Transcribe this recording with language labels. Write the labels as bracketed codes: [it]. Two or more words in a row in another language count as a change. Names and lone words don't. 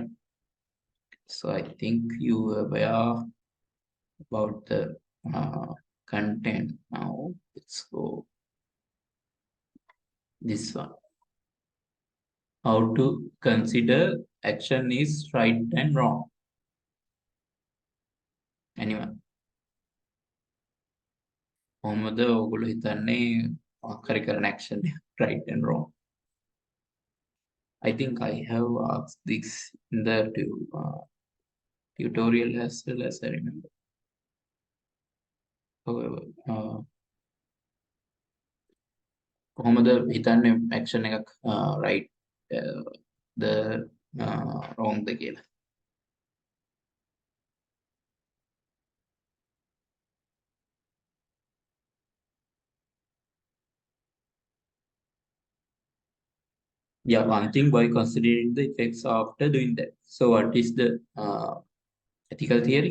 [en] So I think you are aware about the content. Now let's go this one. How to consider action is right and wrong. Anyone? [si] කොහොමද ඔයගොල්ලෝ හිතන්නේ මොකක් කරන [en] action right and wrong? I think I have asked this in the tutorial as well as I remember. However, [si] කොහොමද හිතන්නේ action එකක් [en] right the wrong [si] ද කියලා? [en] Yeah, one thing by considering the effects after doing that. So what is the ethical theory?